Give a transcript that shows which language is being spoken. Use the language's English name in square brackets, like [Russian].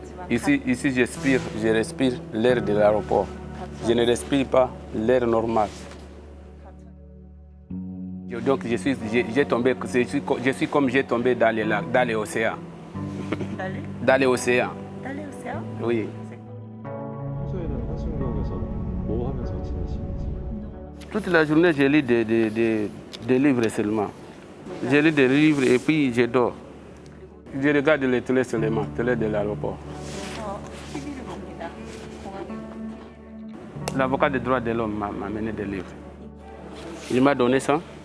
[French] Ici je respire l'air de l'aéroport. Je ne respire pas l'air normal. Donc je suis comme j'ai tombé dans les lacs, dans l'océan. Dans l'océan. Dans l'océan? Oui. [Korean] 평소에는 한승구역에서 뭐 하면서 지내시는지? [French] Toute la journée, je lis des livres seulement. Je lis des livres et puis je dors. Je regarde les télé seulement, télé de l'aéroport. L'avocat des droits de l'homme m'a amené des livres. Il m'a donné ça.